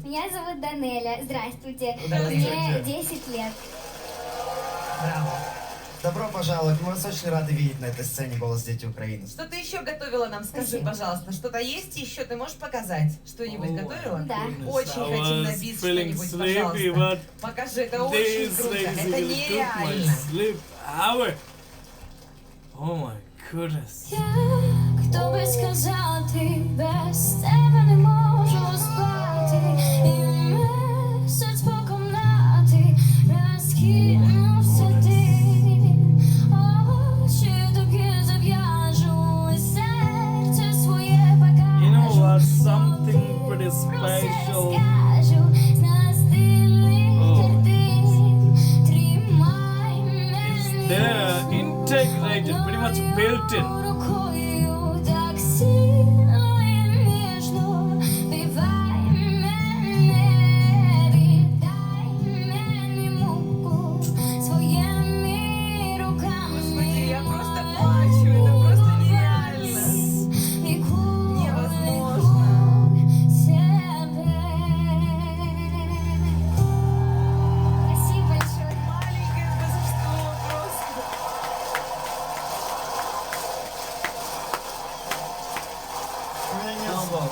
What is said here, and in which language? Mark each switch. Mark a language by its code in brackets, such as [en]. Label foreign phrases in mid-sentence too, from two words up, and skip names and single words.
[ru] Меня зовут Данеля. Здравствуйте. Здравствуйте. Мне 10 лет. Браво. Добро пожаловать. Мы вас очень рады видеть на этой сцене «Голос Дети Украины». Что ты еще готовила нам? Скажи, Спасибо. пожалуйста, что-то есть еще? Ты можешь показать? Что-нибудь готовила? Да. Очень [en] I [ru] хотим на [en] was [ru] бис [en] feeling [ru] что-нибудь, [en] sleepy, [ru] пожалуйста. [en] but [ru] Покажи, это очень [en] this [ru] круто. [en] lazy [ru] Это [en] took my [ru] нереально. [en] sleep hour. Oh my goodness. [uk] Хто би сказав, ти без тебе не можу спати, і місяць по кімнаті розкинувся дим. Очі таки зав'яжу, і серце своє покажу. [en] You know what? Something pretty special. [uk] Скажу, з нас дивних картин, тримай мене. [en] They're integrated, pretty much built in. [uk] Рукою так сильно і ніжно, співай мене, віддай мені муку своїми руками. [ru] Господи, я просто плачу, это просто нереально. Невозможно. Спасибо большое. Маленькое божество просто. У меня нет слов.